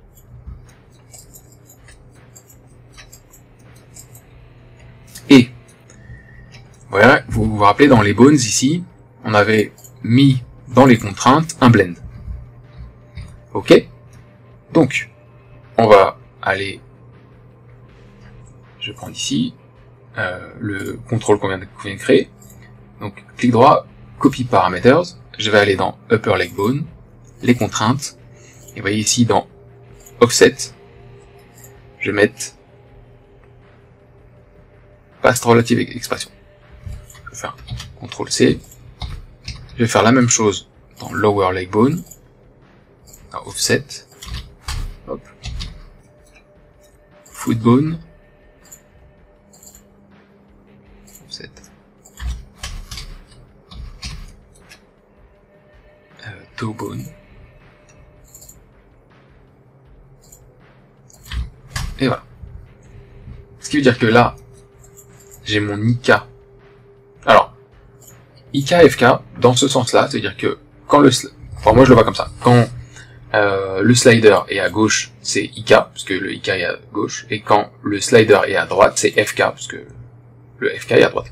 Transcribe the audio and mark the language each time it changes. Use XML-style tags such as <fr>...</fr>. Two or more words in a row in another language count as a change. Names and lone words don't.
<fr>Et voilà, vous vous rappelez, dans les bones ici, on avait mis dans les contraintes un blend. Ok. Donc, on va aller, je prends ici le contrôle qu'on vient de créer. Donc, clic droit,</fr> <en>copy parameters.</en> <fr>Je vais aller dans</fr> <en>upper leg bone,</en> <fr>les contraintes. Et vous voyez ici dans offset, je vais mettre</fr> <en>past relative expression.</en> <fr>Je vais faire CTRL C. Je vais faire la même chose dans</fr> <en>lower leg bone,</en> <fr>dans offset, hop,</fr> <en>foot bone,</en> <fr>offset,</fr> <en>toe bone,</en> <fr>et voilà. Ce qui veut dire que là, j'ai mon IK. Alors, IK FK, dans ce sens-là, c'est-à-dire que quand enfin, moi je le vois comme ça, quand le slider est à gauche, c'est IK, parce que le IK est à gauche, et quand le slider est à droite, c'est FK, parce que le FK est à droite.</fr>